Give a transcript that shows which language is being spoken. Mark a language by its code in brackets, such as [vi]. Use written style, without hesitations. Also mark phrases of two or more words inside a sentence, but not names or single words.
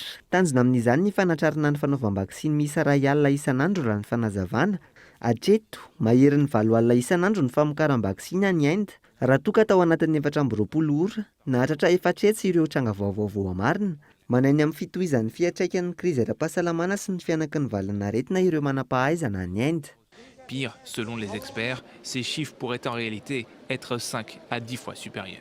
[mg] Tanjona amin'izany ny fanatrarana ny fanaovam-baksiny miisa 2 alina isan'andro raha ny fanazavana. Hatreto, maherin'ny 7 alina isan'andro ny famokaram-baksiny any Inde. Raha toka tao anatin'ny 420 ora, nahatratra 4 ireo tranga vaovao amarina. Manainy amin'ny fitohizan'ny fiantraikan'ny krizy ara-pahasalamana sy ny fianaky ny valanaretina ireo manam-pahaizana any Inde. [fr] Pire, selon les experts, ces chiffres pourraient en réalité être 5 à 10 fois supérieurs.